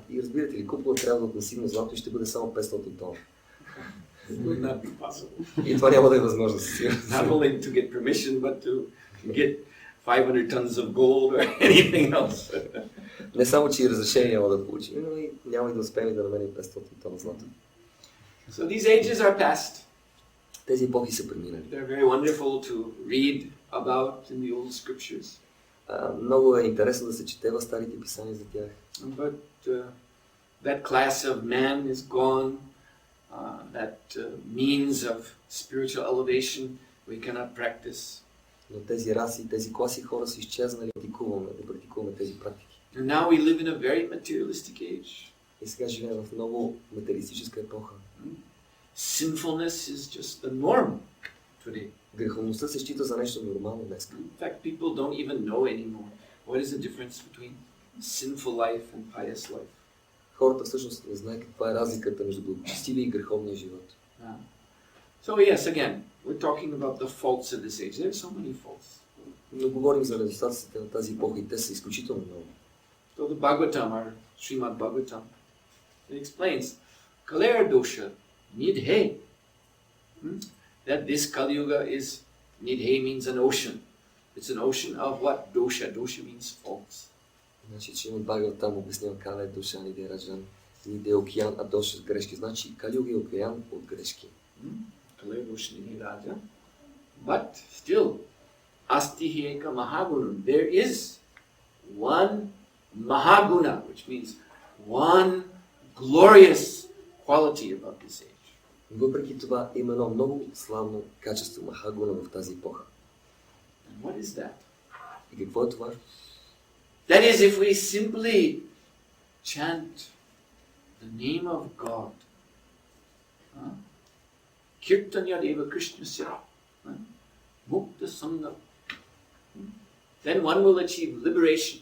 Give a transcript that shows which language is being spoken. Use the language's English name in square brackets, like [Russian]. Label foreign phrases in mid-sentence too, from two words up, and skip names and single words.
[Bulgarian] И разбирате ли, купола трябва да от масивно злато и ще бъде само 500 тона. [English] Would not be possible. [Bulgarian] И това няма да е възможно със сигурност. [English] Not only to get permission, but to get 500 tons of gold or anything else. [Bulgarian] Не само, че и разрешение няма да получим, но и няма и да успеем да намерим 500 тона злато. [English] So these ages are past. [Bulgarian] Тези епохи са преминали. [English] They're very wonderful to read about in the old scriptures. [Bulgarian] Много е интересно да се чете в старите писания за тях. [English] But that class of man is gone. That means of spiritual elevation we cannot practice. [Bulgarian] Но тези раси, тези класи хора са изчезнали да практикуваме тези практики. [English] And now we live in a very materialistic age. [Bulgarian] И сега живеем в много материалистическа епоха. [English] Sinfulness is just the norm today. [Bulgarian] Греховността се счита за нещо нормално днес. [English] In fact, people don't even know anymore what is the difference between sinful life and pious life. [Bulgarian] Хората всъщност не знаят каква е разликата между благочестивия и греховния живот. [English] So yes, again, we're talking about the faults of this age. There are so many faults. [Bulgarian] Но говорим за недостатъците на тази епоха и те са изключително много. [English] So the Bhagavatam, or Srimad Bhagavatam, it explains [Sanskrit] कलेर् दोष निधे. [English] That this Kali Yuga is, nidhe means an ocean. It's an ocean of what? Dosha. Dosha means faults. [Bulgarian] Значи, че има Бхагаватам обяснява Кали душа, [Sanskrit] निधे राजन्, [Bulgarian] ниде океан, а доша с грешки. Значи Кали Юга е океан от грешки. [Sanskrit] कलेर् दोष निधे राजन्. [English] But still, [Sanskrit] अस्ति ह्येको महागुणः. [English] There is one mahaguna, which means one glorious quality about this age. [Bulgarian] Въпреки това има едно много славно качество Махагуна в тази епоха. [English] And what is that? [Bulgarian] И какво е това? [English] That is, if we simply chant the name of God, [Sanskrit] कीर्तनाद् एव कृष्णस्य मुक्त सङ्गः, [English] then one will achieve liberation.